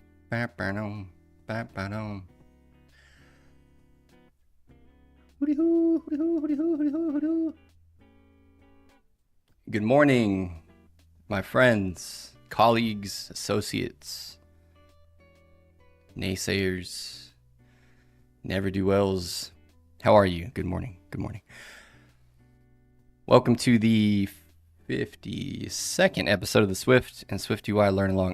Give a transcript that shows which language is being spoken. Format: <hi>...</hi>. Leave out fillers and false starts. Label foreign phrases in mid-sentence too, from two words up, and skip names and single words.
<en>Ba-ba-dum, ba-ba-dum. Hooty-hoo, hooty-hoo, hooty-hoo, hooty-hoo, hooty-hoo. Good morning, my friends, colleagues, associates, naysayers, never-do-wells. How are you? Good morning. Good morning. Welcome to the 52nd episode of the Swift and SwiftUI Learnalong.</en>